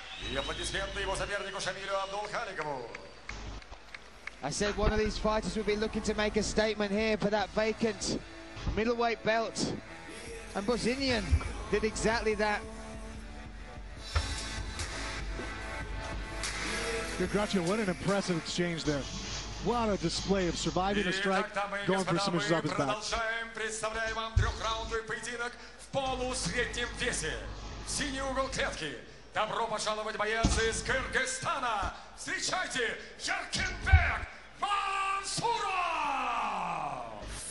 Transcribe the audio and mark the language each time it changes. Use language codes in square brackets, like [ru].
[ru] И аплодисменты его сопернику Шамилю Абдулхаликову. [en] I said one of these fighters would be looking to make a statement here for that vacant middleweight belt. And Bosinian did exactly that. Gretchen, what an impressive exchange there. What a display of surviving a strike, going for submissions off his back. [ru] Представляем вам трехраундовый поединок в полусреднем весе. Синий угол клетки. Добро пожаловать, боец из Кыргызстана. Встречайте, Яркенбек Мансуров!